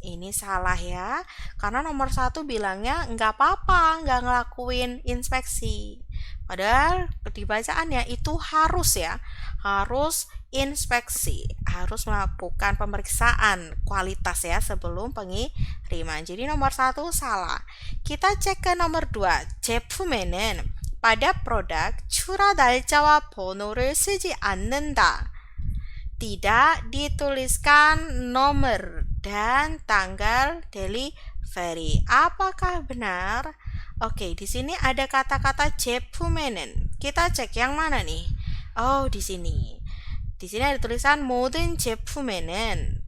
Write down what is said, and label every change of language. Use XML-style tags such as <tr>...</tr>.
<id>Ini salah ya karena nomor 1 bilangnya nggak apa-apa nggak ngelakuin inspeksi. Padahal di bacaannya itu harus ya, harus inspeksi, harus melakukan pemeriksaan kualitas ya sebelum pengiriman. Jadi nomor 1 salah. Kita cek ke nomor 2.</id> <ko>제품에는</ko> <id>pada produk</id> <ko>출하 날짜와 번호를 쓰지 않는다.</ko> <id>Tidak dituliskan nomor dan tanggal delivery. Apakah benar? Oke, di sini ada kata-kata 제품에는. Kita cek yang mana nih? Oh, di sini. Di sini ada tulisan</id> <ko>모든 제품에는.</ko>